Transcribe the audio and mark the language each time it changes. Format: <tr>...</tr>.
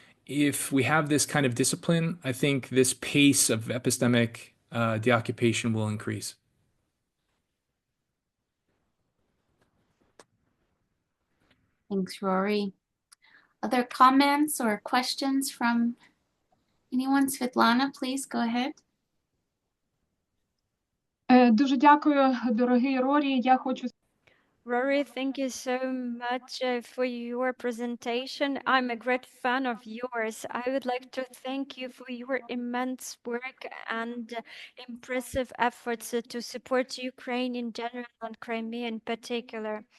<en>If we have this kind of discipline, I think this pace of epistemic deoccupation will increase. Thanks, Rory. Other comments or questions from anyone? Svetlana, please go ahead.</en> <uk>Дуже дякую, дорогий Рорі. Я хочу</uk> <en>Rory, thank you so much for your presentation. I'm a great fan of yours. I would like to thank you for your immense work and impressive efforts to support Ukraine in general and Crimea in particular.</en>